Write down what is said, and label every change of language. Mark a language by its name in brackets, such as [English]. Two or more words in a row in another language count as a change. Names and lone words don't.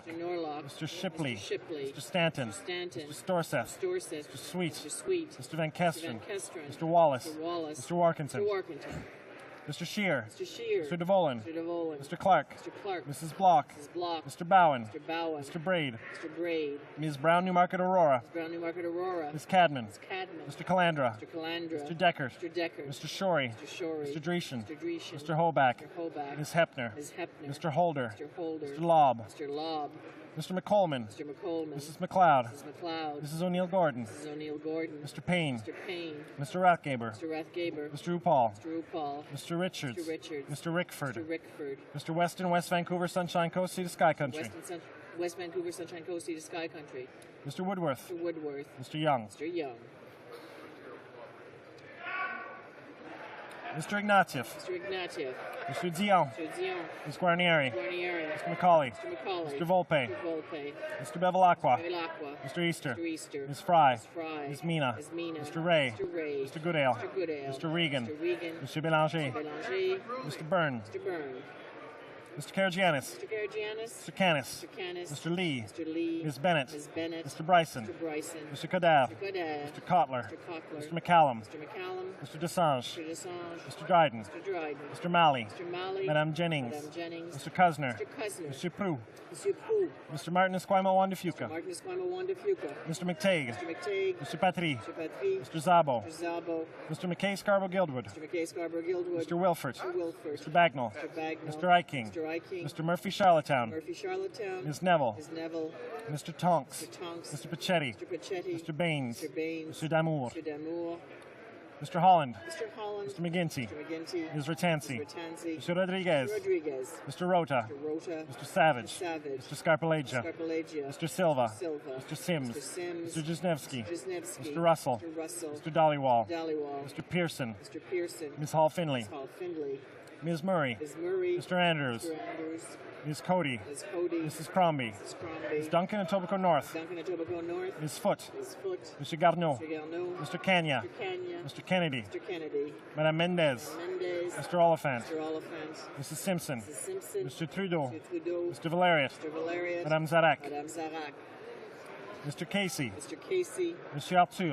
[English] Norlock. Mr. Shipley. Mr. Shipley. Mr. Stanton. Mr. Stanton. Mr. Storseth. Storseth. Mr. Sweet. Mr. Sweet. Mr. Van Kesteren. Mr. Van Kesteren. Mr. Wallace. Mr. Wallace. Mr. Warkentin. Mr. Warkentin. Mr. Scheer. Mr. Scheer. Mr. DeVolen. Mr. DeVolen. Mr. Clark. Mr. Clark. Mrs. Block. Mrs. Block. Mr. Bowen. Mr. Bowen. Mr. Braid. Mr. Braid. Ms. Brown Newmarket Aurora. Ms. Brown Newmarket Aurora. Ms. Cadman. Ms. Cadman. Mr. Calandra. Mr. Calandra. Mr. Deckert. Mr. Deckert. Mr. Shorey. Mr. Shorey. Mr. Dreeshen. Mr. Dreeshen. Mr. Hoback. Mr. Hoback. Ms. Hepner. Ms. Hepner. Mr. Holder. Mr. Holder. Mr. Lobb. Mr. Lobb. Mr. McColman. Mr. McColman. Mrs. McLeod. Mrs. McLeod. Mrs. O'Neill Gordon. Mrs. O'Neill Gordon. Mr. Payne. Mr. Payne. Mr. Rathgaber. Mr. Rathgaber. Mr. Upal. Mr. Upal. Mr. Richards. Mr. Richards. Mr. Rickford. Mr. Rickford. Mr. Weston, West Vancouver, Sunshine Coast, Sea to Sky Country. West Vancouver, Sunshine Coast, Sea to Sky Country. Mr. Woodworth. Mr. Woodworth. Mr. Young. Mr. Young. Mr. Ignatieff. Mr. Ignatieff. Mr. Dion. Mr. Dion. Ms. Guarnieri. Guarnieri. Mr. McCauley. Mr. McCauley. Mr. Volpe. Mr. Volpe. Mr. Bevilacqua. Bevilacqua. Mr. Easter. Mr. Easter. Ms. Fry. Ms. Fry. Ms. Mina. Ms. Mina. Mr. Ray. Mr. Ray. Mr. Goodale. Mr. Goodale. Mr. Regan. Mr. Regan. Mr. Belanger. Mr. Belanger. Mr. Byrne. Mr. Byrne. Mr. Karagianis. Mr. Karagianis. Mr. Canis. Mr. Canis. Mr. Lee. Mr. Lee. Ms. Bennett. Ms. Bennett. Mr. Bryson. Mr. Bryson. Mr. Kadav. Mr. Goddard. Mr. Kotler. Mr. Kotler. Mr. McCallum. Mr. McCallum. Mr. Desange. Mr. Desange. Mr. Dryden. Mr. Dryden. Mr. Malley. Mr. Malley. Madame Jennings. Madame Jennings. Mr. Cusner. Mr. Cusner. Mr. Prue. Mr. Prue. Mr. Martin Esquimo Wandafuca. Martin Esquimo Wandafuca. Mr. McTague. Mr. McTague. Mr. Patry. Mr. Patry. Mr. Zabo. Mr. Zabo. Mr. McKay Scarborough Guildwood. Mr. McKay Scarborough Guildwood. Mr. Wilford. Mr. Wilford. Mr. Bagnall. Mr. Bagnall. Mr. Eiking. Mr. Eiking. Mr. Murphy Charlottetown. Murphy Charlottetown. Ms. Neville. Ms. Neville. Mr. Tonks. Mr. Tonks. Mr. Pachetti. Mr. Pachetti. Mr. Baines. Mr. Baines. Mr. Damour. Mr. Damour. Mr. Holland. Mr. Holland. Mr. McGinty. Mr. McGinty. Ms. Ratansi. Mr. Ratansi. Mr. Rodriguez. Mr. Rodriguez. Mr. Rota. Mr. Rota. Mr. Savage. Mr. Savage. Mr. Scarpalagia. Scarpalagia. Mr. Silva. Silva. Mr. Sims. Mr. Sims. Mr. Jesnevsky. Jesnevsky. Mr. Russell. Mr. Russell. Mr. Dollywall. Dollywall. Mr. Pearson. Mr. Pearson. Ms. Hall Finley. Ms. Hall Findlay. Ms. Murray. Ms. Murray. Mr. Andrews. Mr. Andrews. Ms. Cody. Ms. Cody. Mrs. Crombie. Mrs. Crombie. Ms. Duncan and Etobicoke North. Duncan and Etobicoke North. Ms. Foote. Ms. Foote. Mr. Garneau. Mr. Garneau. Mr. Kenya. Mr. Kenya. Mr. Kennedy. Mr. Kennedy. Madame Mendez. Mr. Mendez. Mr. Oliphant. Mr. Oliphant. Mrs. Simpson. Mrs. Simpson. Mr. Trudeau. Mr. Trudeau. Mr. Valerius. Mr. Valerius. Madame Zarak. Madame Zarak. Mr. Casey. Mr. Casey. Monsieur Arthur.